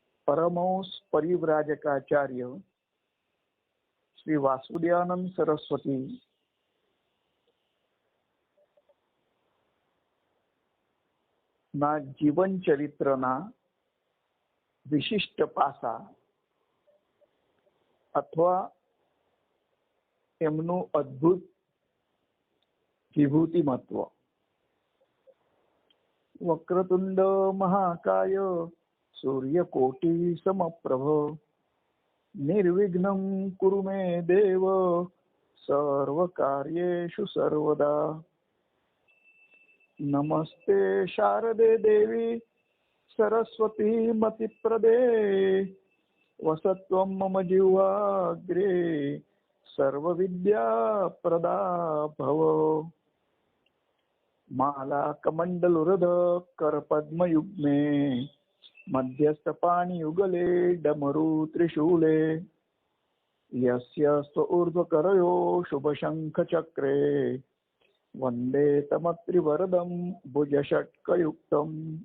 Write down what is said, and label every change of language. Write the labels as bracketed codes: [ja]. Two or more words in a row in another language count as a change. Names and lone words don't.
[gu] પરમહંસ પરિવ્રાજકાચાર્ય શ્રી વાસુદેવાનંદ સરસ્વતી ના જીવન ચરિત્રના વિશિષ્ટ પાસા અથવા એમનું અદ્ભુત વિભૂતિમત્વ। [sa] વક્રતુંડ મહાકાય સૂર્યકોટિ સમપ્રભ નિર્વિઘ્नं કુરુ મે દેવ સર્વકાર્યેષુ સર્વદા। નમસ્તે શારદે દેવી સરસ્વતી મતિપ્રદે વસત્વં મમ જીવાગ્રે सर्वविद्या प्रदा भव। माला कमंडलुरध कर पद्मयुग्मे मध्यस्थ पाणियुगले डमरु त्रिशूले यस्य ऊर्ध्वकरयो शुभशंख चक्रे वंदे तमत्रिवरदं भुजषट्कयुक्तम्।